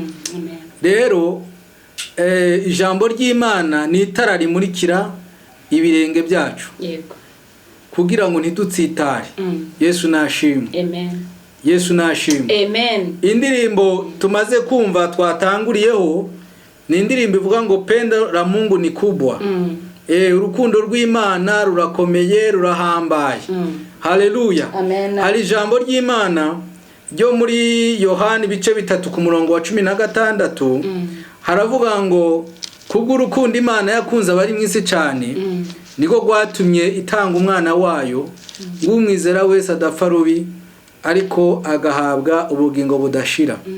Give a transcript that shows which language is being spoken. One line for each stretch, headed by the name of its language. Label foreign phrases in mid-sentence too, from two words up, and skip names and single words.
Kinyarwanda: Rero ijambo ry'Imana ni itara rimurikira ibirenge byacu. Yego. Kugira ngo ntidutsitare. Yesu nashimwe. Amen. Yesu nashimwe. Amen. Indirimbo tumaze kumva twatanguriyeho ni indirimbo ivuga ngo
Swahili: pendo la Mungu ni kubwa.
Kinyarwanda: Urukundo rw'Imana rurakomeye rurahambaye. Haleluya. Amen. Hari ijambo ry'Imana ryo muri Yohana ibice 3 ku murongo wa 16 haravuga ngo kubw'urukundo Imana yakunze abari mwisi cyane niko gwatumye itanga umwana wayo ngumwizera wese adapfa rubi ariko agahabwa ubugingo budashira.